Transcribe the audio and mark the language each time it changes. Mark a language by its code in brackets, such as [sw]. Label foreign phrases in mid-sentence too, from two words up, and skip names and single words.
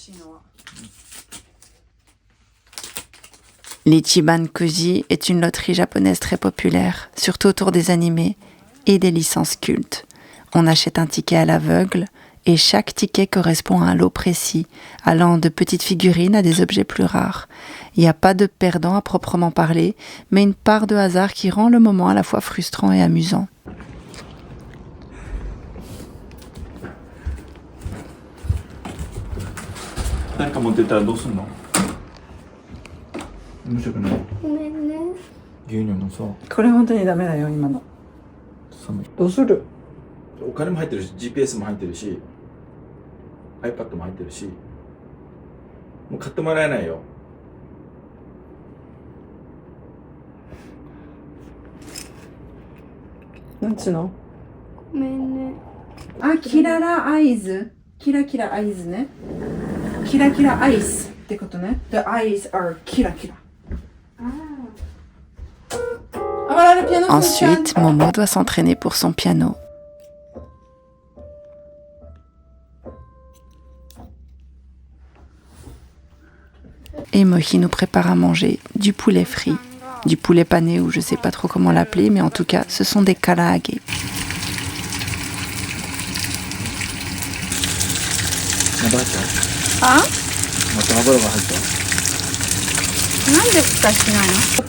[fr] L'Ichiban Kuji est une loterie japonaise très populaire, surtout autour des animés et des licences cultes. On achète un ticket à l'aveugle et chaque ticket correspond à un lot précis, allant de petites figurines à des objets plus rares. Il n'y a pas de perdant à proprement parler, mais une part de hasard qui rend le moment à la fois frustrant et amusant. [ja] これ本当にダメだよ今の。どうする？お金も入ってるし GPS も入ってるし iPad も入ってるしもう買ってもらえないよ。なんつうの？ごめんね。あ、キララアイズ。キラキラアイズね。キラキラアイスってことね。 [en] The eyes are [ja] キラキラ。 [fr] Ensuite, Momo doit s'entraîner pour son piano. Et Mochi nous prépare à manger du poulet frit, du poulet pané ou je sais pas trop comment l'appeler, mais en tout cas, ce sont des karaage. Ah? [ja] なんで蓋しないの？